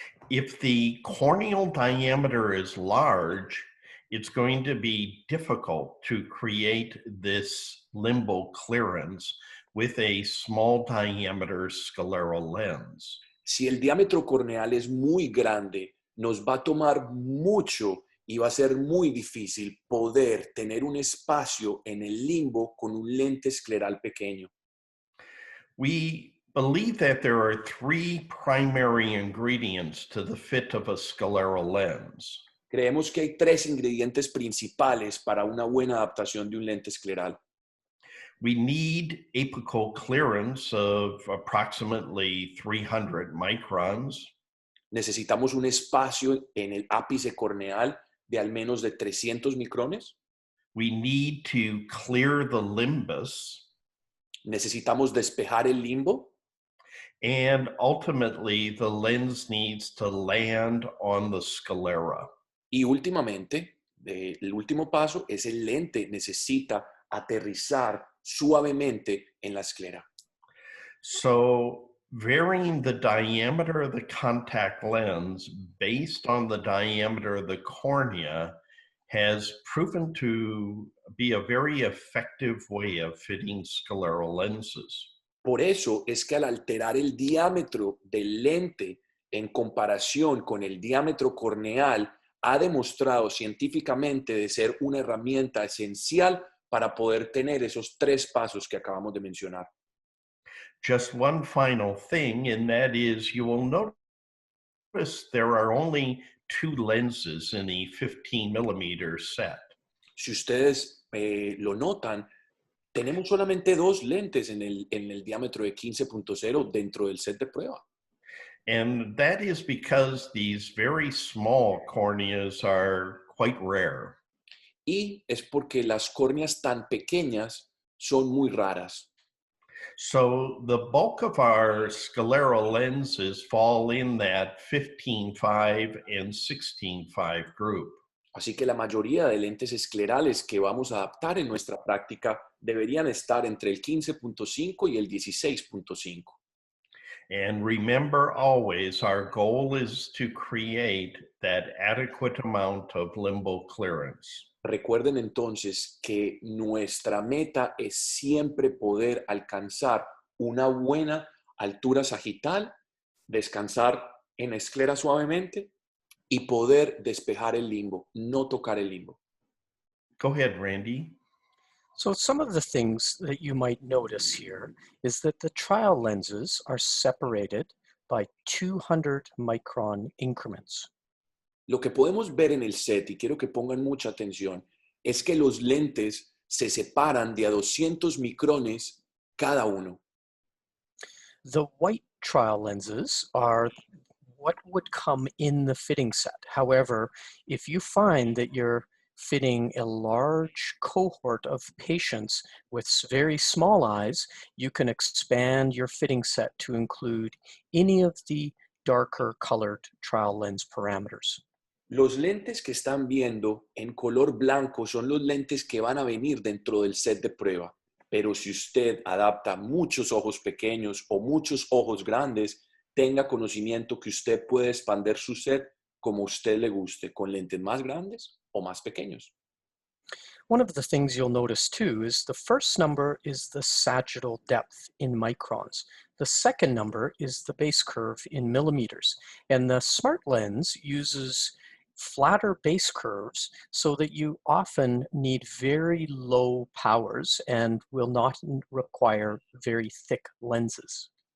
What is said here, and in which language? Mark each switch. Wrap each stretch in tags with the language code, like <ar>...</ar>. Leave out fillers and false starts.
<en>If the corneal diameter is large, it's going to be difficult to create this limbal clearance with a small diameter scleral lens.</en> <es>Si el diámetro corneal es muy grande, nos va a tomar mucho y va a ser muy difícil poder tener un espacio en el limbo con un lente escleral pequeño.</es> <en>We believe that there are 3 primary ingredients to the fit of a scleral lens.</en> <es>Creemos que hay 3 ingredientes principales para una buena adaptación de un lente escleral.</es> <en>We need apical clearance of approximately 300 microns.</en> <es>Necesitamos un espacio en el ápice corneal de al menos de 300 micrones.</es> <en>We need to clear the limbus.</en> <es>Necesitamos despejar el limbo.</es> <en>And ultimately, the lens needs to land on the sclera.</en> <es>Y últimamente, el último paso es el lente necesita aterrizar suavemente en la esclera.</es> <en>So varying the diameter of the contact lens based on the diameter of the cornea has proven to be a very effective way of fitting scleral lenses.</en> <es>Por eso es que al alterar el diámetro del lente en comparación con el diámetro corneal, ha demostrado científicamente de ser una herramienta esencial para poder tener esos 3 pasos que acabamos de mencionar.</es> <en>Just one final thing, and that is you will notice there are only 2 lenses in the 15 millimeter set.</en> <es>Si ustedes lo notan, tenemos solamente 2 lentes en el diámetro de 15.0 dentro del set de prueba.</es> <en>And that is because these very small corneas are quite rare.</en> <es>Y es porque las córneas tan pequeñas son muy raras.</es> <en>So the bulk of our scleral lenses fall in that 15.5 and 16.5 group.</en> <es>Así que la mayoría de lentes esclerales que vamos a adaptar en nuestra práctica deberían estar entre el 15.5 y el 16.5.</es> <en>And remember always, our goal is to create that adequate amount of limbal clearance.</en> <es>Recuerden entonces que nuestra meta es siempre poder alcanzar una buena altura sagital, descansar en esclera suavemente y poder despejar el limbo, no tocar el limbo.</es> <en>Go ahead, Randy. So some of the things that you might notice here is that the trial lenses are separated by 200 micron increments.</en> <es>Lo que podemos ver en el set, y quiero que pongan mucha atención, es que los lentes se separan de a 200 micrones cada uno.</es> <en>The white trial lenses are what would come in the fitting set. However, if you find that you're fitting a large cohort of patients with very small eyes, you can expand your fitting set to include any of the darker colored trial lens parameters.</en> <es>Los lentes que están viendo en color blanco son los lentes que van a venir dentro del set de prueba. Pero si usted adapta muchos ojos pequeños o muchos ojos grandes, tenga conocimiento que usted puede expandir su set como a usted le guste, con lentes más grandes o más pequeños.</es> <en>One of the things you'll notice too is the first number is the sagittal depth in microns. The second number is the base curve in millimeters. And the smart lens uses flatter base curves so that you often need very low powers and will not require very thick lenses.</en>